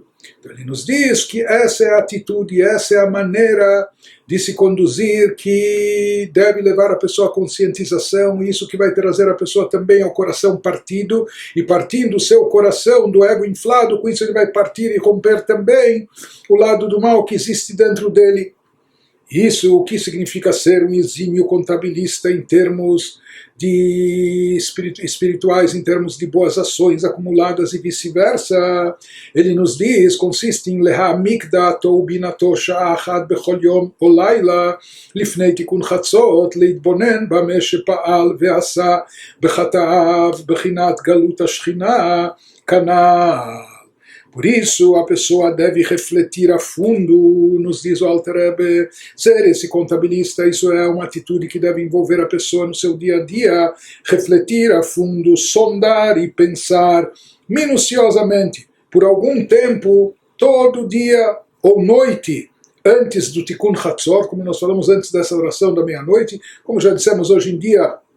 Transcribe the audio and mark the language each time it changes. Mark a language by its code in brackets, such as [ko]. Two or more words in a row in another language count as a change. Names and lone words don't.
[pt] Então ele nos diz que essa é a atitude, essa é a maneira de se conduzir que deve levar a pessoa à conscientização, e isso que vai trazer a pessoa também ao coração partido, e partindo o seu coração do ego inflado, com isso ele vai partir e romper também o lado do mal que existe dentro dele. Isso o que significa ser um exímio contabilista em termos de espirituais, em termos de boas ações acumuladas e vice-versa. Ele nos diz, consiste em [he] להעמיק דעתו ובינתו שעה אחת בכל יום או לילה לפני תיקון חצות להתבונן במה שפעל ועשה בחטאיו בחינת גלות השכינה כנ"ל. [pt] Por isso, a pessoa deve refletir a fundo, nos diz o Alter Rebbe, ser esse contabilista, isso é uma atitude que deve envolver a pessoa no seu dia a dia, refletir a fundo, sondar e pensar minuciosamente, por algum tempo, todo dia ou noite, antes do Tikkun Hatzor, como nós falamos antes dessa oração da meia-noite, como já dissemos hoje em dia,